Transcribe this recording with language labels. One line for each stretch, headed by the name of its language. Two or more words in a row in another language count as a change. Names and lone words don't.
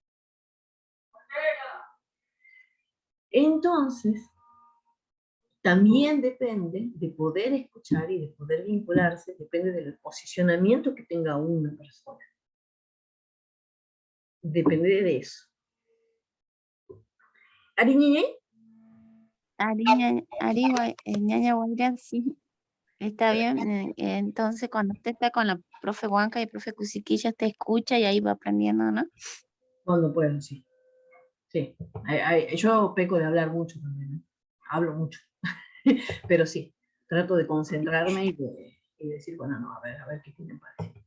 Spanish: Entonces, también depende de poder escuchar y de poder vincularse, depende del posicionamiento que tenga una persona. Depende de eso. ¿Ari Ñeñe? Ñaña Guaira, sí, está bien. Entonces, cuando usted está con la profe Huanca y profe Cusiquilla, te escucha y ahí va aprendiendo, ¿no? Cuando puedo, sí. Sí. Yo peco de hablar mucho también, ¿eh? Hablo mucho. Pero sí, trato de concentrarme y decir, bueno, no, a ver qué tienen para decir.